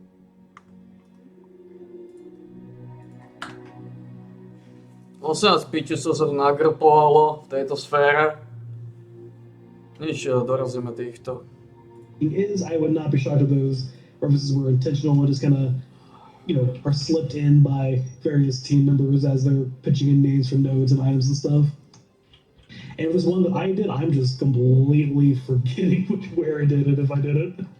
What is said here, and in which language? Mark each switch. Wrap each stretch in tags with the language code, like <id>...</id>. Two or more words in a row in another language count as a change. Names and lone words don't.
<sk>Prosím vás, piči, čo sa tu nagrpovalo v tejto sfére. Nič, dorazíme týchto.</sk> <en>Is I would not be shocked if those references were intentional and just kind of, are slipped in by various team members as they're pitching in names for nodes and items and stuff. And if there's one that I did, I'm just completely forgetting where I did it if I did it.</en>